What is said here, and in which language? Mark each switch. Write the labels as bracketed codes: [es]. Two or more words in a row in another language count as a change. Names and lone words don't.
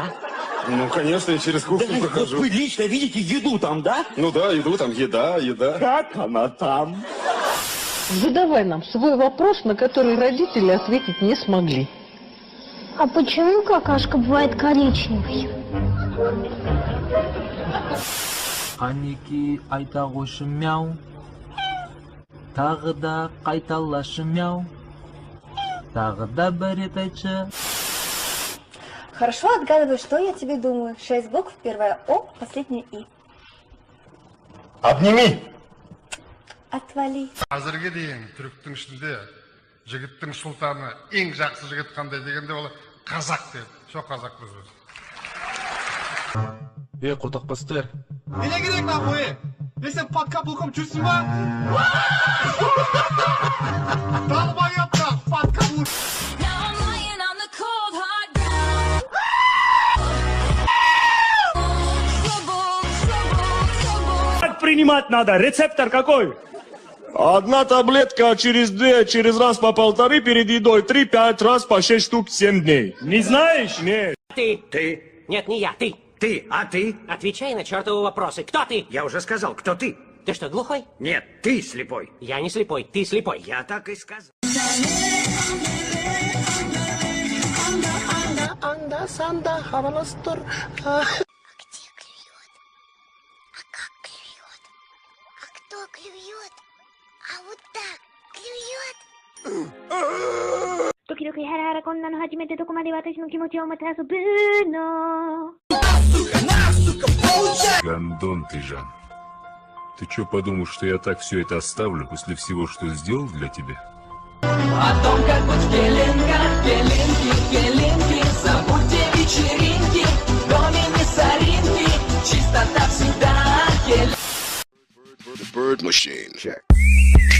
[ru] Ну, конечно, я через кухню прохожу. Вы лично видите еду там, да? Ну да, иду, там еда. Как она там? Задавай нам свой вопрос, на который родители ответить не смогли. А почему какашка бывает коричневой? [kk] Қанеки айта қойшы мяу, тағы да қайталашы мяу, тағы да бір рет айтшы. [ru] Хорошо отгадывай, что я тебе думаю. 6 букв, первое О, последнее И. Обними. Отвали. [kk] Қазірге дейін түріктің ішінде жігіттің сұлтаны ең жақсы жігіт қандай дегенде ол қазақ деді. Сол қазақпыз біз. Құртақ бастар. Не керек [ru] нахуй? Если под каблуком [kk] жүрсің ба? [ru] Долбай апта, под каблуком. [en] Now I'm lying on the cold hard ground. [ru] Как принимать надо? Рецептор какой? Одна таблетка через 2, через раз по 1,5 перед едой, 3-5 раз по 6 штук 7 дней. Не знаешь? Нет. Ты. Нет, не я, ты. Ты, а ты? Отвечай на чертовы вопросы. Кто ты? Я уже сказал, кто ты? Ты что, глухой? Нет, ты слепой. Я не слепой, ты слепой. Я так и сказал. Где клюет? А как клюет? А кто клюет? А вот так клюет? [ja] 時々ハラハラこんなの初めてどこまで私の気持ちをまた遊ぶの [ru] Гандон ты, Жан. Ты что, подумал, что я так все это оставлю после всего, что сделал для тебя? О том, как быть в пеленках, пеленки, забудьте вечеринки, в доме не соринки, чистота всегда. [en] Bird machine. Check.